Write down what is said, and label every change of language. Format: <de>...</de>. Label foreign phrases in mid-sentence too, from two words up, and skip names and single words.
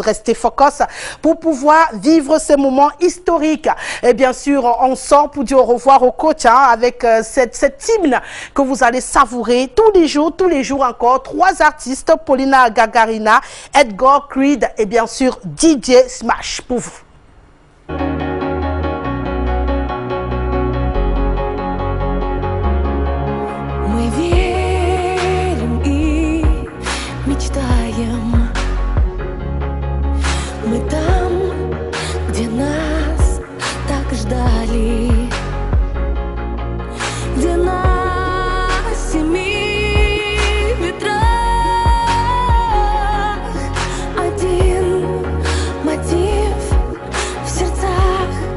<fr>Restez focus pour pouvoir vivre ces moments historiques. Et bien sûr, on sort pour dire au revoir au coach avec cette hymne que vous allez savourer tous les jours encore. 3 artistes, Paulina Gagarina, Edgar Creed et bien sûr DJ Smash pour vous.</fr> <ru>Мы верим и мечтаем. Мы там, где нас так ждали, где на 7 ветрах один мотив в сердцах.</ru>